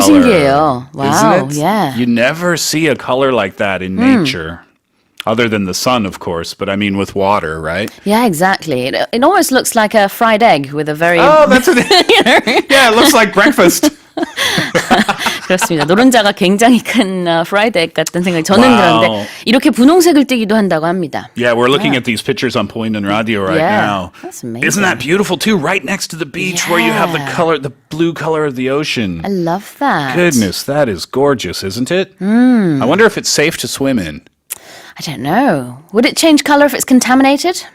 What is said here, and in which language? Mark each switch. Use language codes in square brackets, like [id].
[en] color. [ko] 신기해요. [en] Wow, Isn't it? yeah. You never see a color like that in nature. Other than the sun, of course, but I mean with water, right? Yeah, exactly. It almost looks like a fried egg with a very... Oh, that's what it Yeah, it looks like breakfast. [ko] 그렇습니다. 노른자가 굉장히 큰 fried egg 같은 생각이 저는 [en] Wow. [ko] 들었는데 이렇게 분홍색을 띠기도 한다고 합니다. [en] Yeah, we're looking at these pictures on Point and Radio right now. That's amazing. Isn't that beautiful too? Right next to the beach where you have the color, the blue color of the ocean. I love that. Goodness, that is gorgeous, isn't it? I wonder if it's safe to swim in. I don't know. Would it change color if it's contaminated?